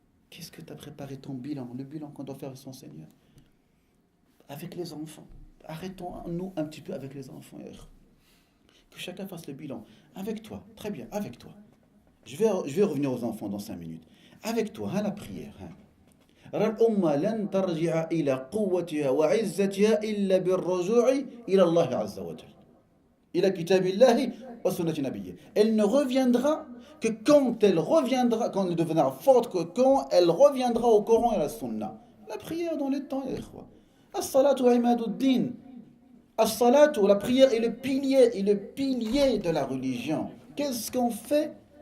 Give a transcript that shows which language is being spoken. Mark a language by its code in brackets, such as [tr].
[fr] Qu'est-ce que tu as préparé ton bilan? Le bilan qu'on doit faire avec son Seigneur. Avec les enfants. Arrêtons-nous un petit peu avec les enfants. Que chacun fasse le bilan. Avec toi, très bien, avec toi. Je vais revenir aux enfants dans 5 minutes. Avec toi, la prière. [ar] الأمة لن ترجع إلى قوتها وعزتها إلا بالرجوع إلى الله عز وجل إلى كتاب الله وسنة نبيه. [fr] Elle ne reviendra que quand elle deviendra forte, que quand elle reviendra au Coran et à la Sunna. La prière dans les temps, [ar] as-salatu imaduddin. [fr] As-salatu, la prière est le pilier de la religion. Qu'est-ce qu'on fait?